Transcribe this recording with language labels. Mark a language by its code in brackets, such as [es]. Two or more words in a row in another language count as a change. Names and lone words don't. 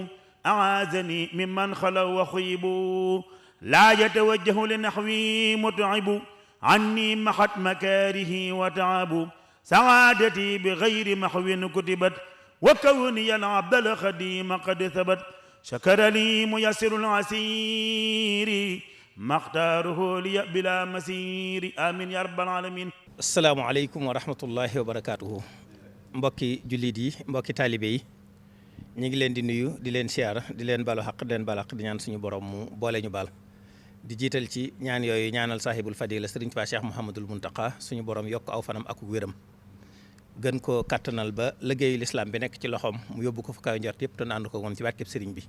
[ar] أعاذني ممن خلوا وخيبوا لا يتوجه لنحوي متعب عني محت مكاره وتعب سعادتي بغير محو كتبت وكوني العبد الخديم قد ثبت شكر لي ميسر العسير ما اختاره لي بلا مسير آمين يا رب العالمين. السلام عليكم ورحمة الله وبركاته. [wo] mbokki jullit yi mbokki taalibe yi ñu ngi leen di nuyu di leen siyaar di leen balu xaq di leen balu xaq di ñaan suñu borom mu boole ñu baal di jiital ci ñaan yooyu ñaanal [ar] صاحب الفضيلة [wo] Sëriñ Tuubaa Cheikh Mouhamadul Muntaqa suñu borom yokk aw fanam ak wéram gën ko kattanal ba liggéeyu lislaam bi nekk ci loxoom mu yóbbu ko fu kaw njort yëpp te ànd ko moom ci barkeb sëriñ bi.